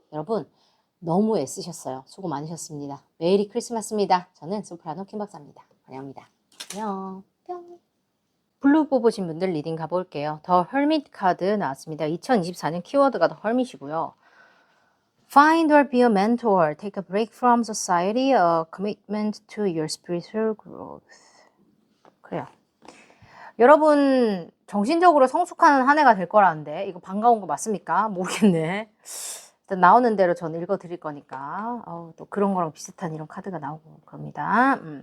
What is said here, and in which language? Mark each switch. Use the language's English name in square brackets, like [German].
[Korean] 여러분 너무 애쓰셨어요. 수고 많으셨습니다. 메리 크리스마스입니다. 저는 소프라노 킴박사입니다. 환영합니다. 안녕. 뿅. 블루 뽑으신 분들 리딩 가볼게요. 더 헐밋 카드 나왔습니다. 2024년 키워드가 더 헐밋이고요. [English] Find or be a mentor. Take a break from society. A commitment to your spiritual growth. [Korean] 그래요. 여러분 정신적으로 성숙한 한 해가 될 거라는데 이거 반가운 거 맞습니까? 모르겠네. 일단 나오는 대로 저는 읽어드릴 거니까 또 그런 거랑 비슷한 이런 카드가 나오고 그럽니다.